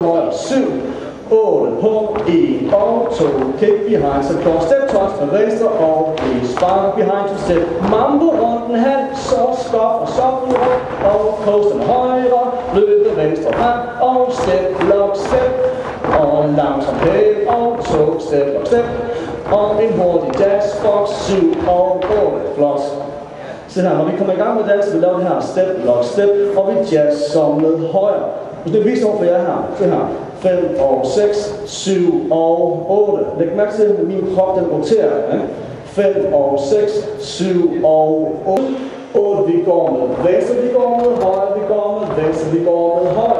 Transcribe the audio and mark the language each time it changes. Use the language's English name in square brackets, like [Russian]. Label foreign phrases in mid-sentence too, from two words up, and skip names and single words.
[Danish] 7, 8 på 1 og 2, [English] kick behind, [Danish] så cross, [English] step touch [Danish] med venstre og 1, [English] spark behind [Danish] to step, mambo runden halv, så skop og shuffle rundt, og coaster med højre, løbe venstre frem, og [English] step, lock, step, [Danish] og langsom hæl, og 2, [English] step, lock, step, [Danish] og en hurtig [English] jazz, box, [Danish] 7 og 8, flot. Se her, når vi kommer i gang med dansen, vi laver det her [English] step, lock, step, [Danish] og vi jazz som med højre. Hvis det viser over for jer her, se her. 5 og 6, 7 og 8. Læg mærke til, at min krop den roterer. 5 og 6, 7 og 8. 8 vi går med venstre, vi går med højre, vi går med venstre, vi går med højre.